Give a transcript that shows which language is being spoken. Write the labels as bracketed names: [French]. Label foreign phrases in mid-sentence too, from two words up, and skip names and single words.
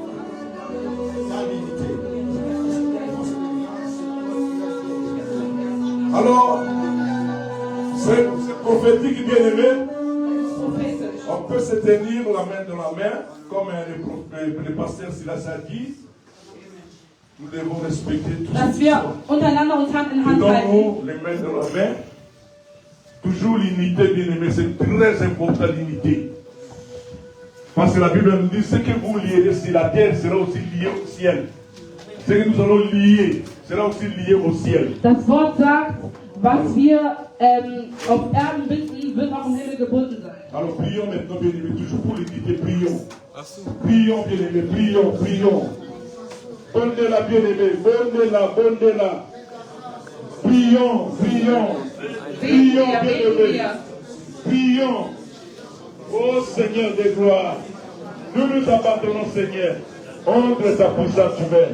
[French] Alors, c'est prophétique, bien aimé. On peut se tenir la main dans la main, comme le pasteur Silas a dit. Nous devons respecter tout [German] Dass wir untereinander uns Hand in Hand halten. [French] Donnons les mains dans la main. Toujours l'unité, bien aimé, c'est très important l'unité. Parce que la Bible nous dit ce que vous lierez sur la terre sera aussi lié au ciel. Ce que nous allons lier sera aussi lié au ciel. Das Wort sagt, was wir auf Erden binden, wird auch im Himmel gebunden sein. Alors prions maintenant, bien aimé, toujours pour l'unité, prions. Prions, bien aimé, prions, prions. Bondez-la, bien aimé, bondez-la, bondez-la. Prions, prions. Prions, bien aimé. Prions. Oh Seigneur de gloire, nous nous abandonnons, Seigneur, entre ta puissante main.